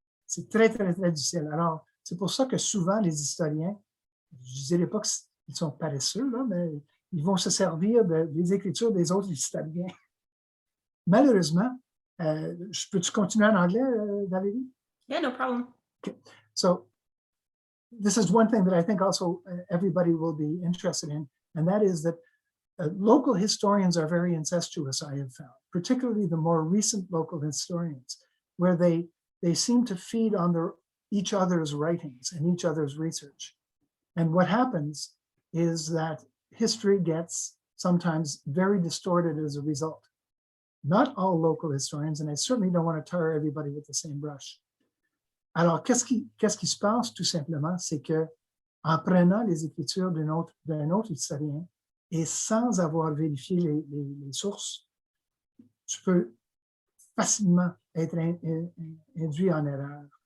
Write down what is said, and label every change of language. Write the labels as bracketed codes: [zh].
[fr] C'est très, très, très difficile. Alors, c'est pour ça que souvent, les historiens, je ne dirais pas qu'ils sont paresseux, là, mais ils vont se servir des écritures des autres historiens. Malheureusement, peux-tu continuer en anglais, Valérie? [en] Yeah, no problem. Okay. So this is one thing that I think also everybody will be interested in, and that is that local historians are very incestuous, I have found, particularly the more recent local historians, where they seem to feed on each other's writings and each other's research. And what happens is that history gets sometimes very distorted as a result. Not all local historians, and I certainly don't want to tar everybody with the same brush. [fr] Alors, qu'est-ce qui se passe tout simplement, c'est que en prenant les écritures d'un autre historien et sans avoir vérifié les sources, tu peux facilement être induit en erreur.